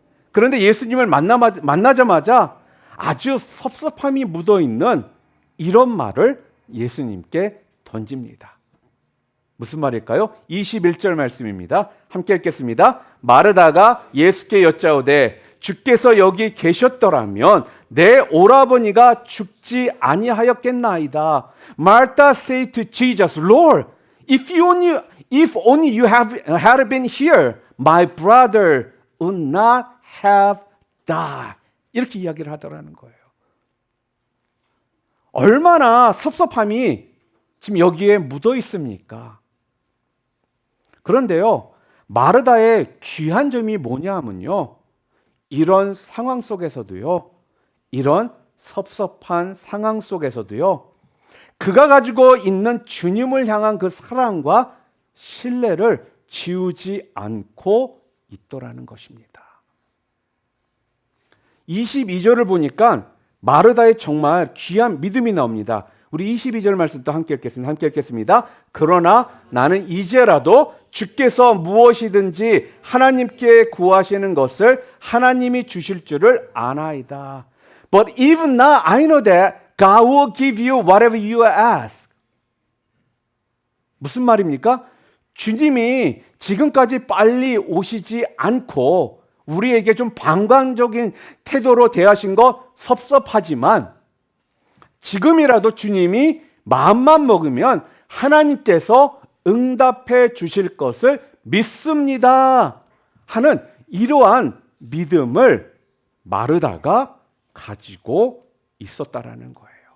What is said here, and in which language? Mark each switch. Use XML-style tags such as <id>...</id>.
<ko>그런데 예수님을 만나자마자 아주 섭섭함이 묻어있는 이런 말을 예수님께 던집니다. 무슨 말일까요? 21절 말씀입니다. 함께 읽겠습니다. 마르다가 예수께 여짜오되 주께서 여기 계셨더라면 내 오라버니가 죽지 아니하였겠나이다.</ko> <en>Martha said to Jesus, Lord, if only you had been here, my brother would not have died.</en> <ko>이렇게 이야기를 하더라는 거예요. 얼마나 섭섭함이 지금 여기에 묻어 있습니까? 그런데요, 마르다의 귀한 점이 뭐냐 하면요, 이런 상황 속에서도요, 이런 섭섭한 상황 속에서도요, 그가 가지고 있는 주님을 향한 그 사랑과 신뢰를 지우지 않고 있더라는 것입니다. 22절을 보니까 마르다의 정말 귀한 믿음이 나옵니다. 우리 22절 말씀도 함께 읽겠습니다. 함께 읽겠습니다. 그러나 나는 이제라도 주께서 무엇이든지 하나님께 구하시는 것을 하나님이 주실 줄을 아나이다.</ko> <en>But even now I know that God will give you whatever you ask.</en> <ko>무슨 말입니까? 주님이 지금까지 빨리 오시지 않고 우리에게 좀 방관적인 태도로 대하신 거 섭섭하지만 지금이라도 주님이 마음만 먹으면 하나님께서 응답해 주실 것을 믿습니다 하는 이러한 믿음을 마르다가 가지고 있었다라는 거예요.</ko>